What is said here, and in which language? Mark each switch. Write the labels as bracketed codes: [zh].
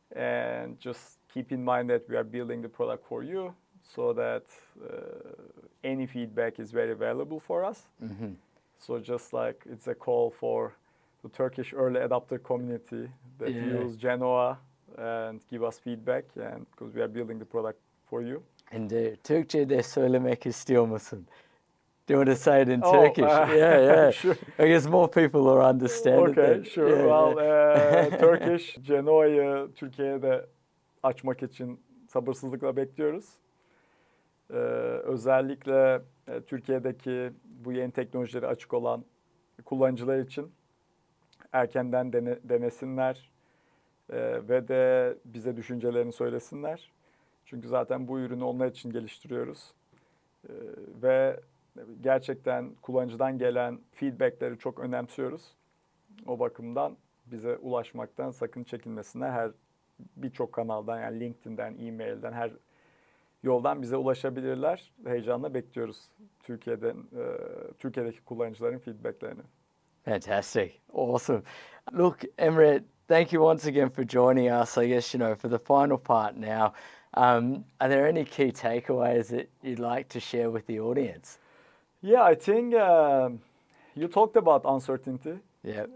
[en] And just keep in mind that we are building the product for you, so that any feedback is very valuable for us. So just like it's a call for the Turkish early adopter community that use Genoa and give us feedback, and because we are building the product for you. Indeed. [tr] Türkçe'de söylemek istiyor musun? [en] Do you want to say it in Turkish? Sure. I guess more people will understand it. Okay, sure. [tr] Turkish, Genoa'yı Türkiye'de açmak için sabırsızlıkla bekliyoruz. Özellikle Türkiye'deki bu yeni teknolojileri açık olan kullanıcılar için erkenden denesinler ve de bize düşüncelerini söylesinler. Çünkü zaten bu ürünü onlar için geliştiriyoruz. Ve gerçekten kullanıcıdan gelen feedbackleri çok önemsiyoruz. O bakımdan bize ulaşmaktan sakın çekinmesinler. Birçok kanaldan, yani LinkedIn'den, e-mail'den, her yoldan bize ulaşabilirler. Heyecanla bekliyoruz Türkiye'deki kullanıcıların feedbacklerini. [en] Fantastic. Awesome. Look, Emre, thank you once again for joining us. I guess, for the final part now, are there any key takeaways that you'd like to share with the audience? Yeah, I think you talked about uncertainty Yeah.